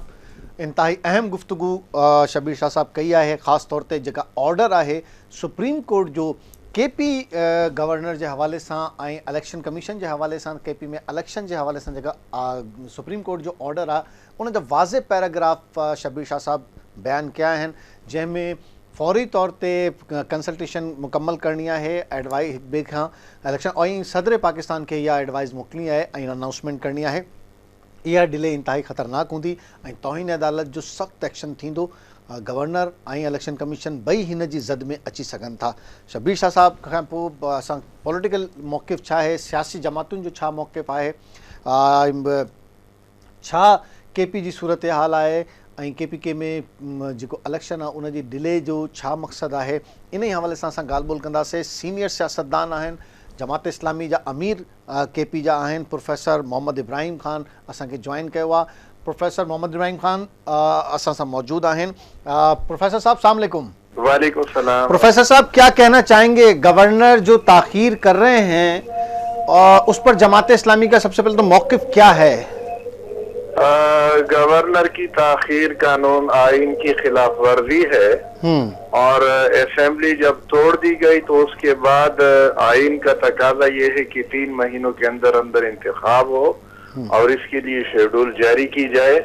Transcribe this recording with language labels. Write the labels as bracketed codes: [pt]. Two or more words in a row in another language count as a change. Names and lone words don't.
[sd] इंतहाई अहम गुफ्तगू शबीर शाह साहब कही है, ख़ास तौर ते जेका ऑर्डर है [en] Supreme Court [sd] जो केपी गवर्नर के हवाले से [en] election commission [sd] के हवाले से केपी में इलेक्शन के हवाले से जेका [en] Supreme Court [sd] जो ऑर्डर है उन वाज़े पैराग्राफ शबीर शाह साहब बयान किया हैं, जैमें फौरी तौर ते कंसल्टेशन मुकम्मल करनी है, एडवाइस एक ॿिए खां इलेक्शन और सदर पाकिस्तान के यह एडवाइस मोकलनी है, अनाउंसमेंट करनी है। यह डिले इंतहाई ख़तरनाक होंगी, तौहीन अदालत जो सख्त एक्शन थींदो। गवर्नर इलेक्शन कमीशन बई हिन जी ज़द में अची सकन था। शबीर शाह साहब खां पोइ असां पॉलिटिकल मौक़िफ़ छा है, सियासी जमातुनि जो छा मौक़िफ़ है, छा केपी जी सूरत हाल है, केपी में जो इलेक्शन है उन जी डिले जो छा मक़सद है, इन ही हवाले से असां ॻाल्हि ॿोल कंदासीं। सीनियर सियासतदान आहिनि, जमात इस्लामी जा अमीर केपी जा आहिनि, प्रोफेसर मोहम्मद इब्राहिम ख़ान असांखे ज्वाइन कयो आहे। प्रोफेसर मोहम्मद इब्राहिम ख़ान असां सां मौजूद आहिनि। प्रोफेसर साहब [ar] السلام عليكم. وعليكم السلام. [ur] پروفیسر صاحب کیا کہنا چاہیں گے، گورنر جو تاخیر کر رہے ہیں اور اس پر جماعت اسلامی کا سب سے پہلے تو موقف کیا ہے? گورنر کی تاخیر قانون آئین کی خلاف ورزی ہے اور اسمبلی جب توڑ دی گئی تو اس کے بعد آئین کا تقاضا یہ ہے کہ 3 مہینوں کے اندر اندر انتخاب ہو اور اس کے لیے شیڈول جاری کی جائے.